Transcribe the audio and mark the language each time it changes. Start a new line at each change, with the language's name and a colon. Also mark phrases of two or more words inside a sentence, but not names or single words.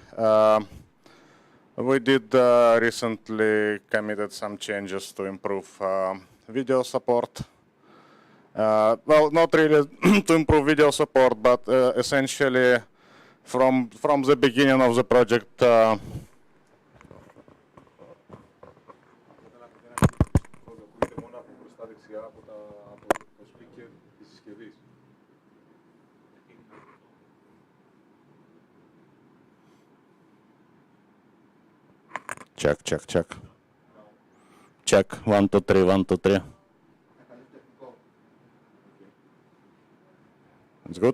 English: We did recently committed some changes to improve video support. Well, not really to improve video support, but essentially from the beginning of the project.
Greek: Ακούγεται μόνο από μπροστά δεξιά από το speaker της συσκευής.
English: Check. Check. 1, 2, 3, 1, 2, 3. It's good?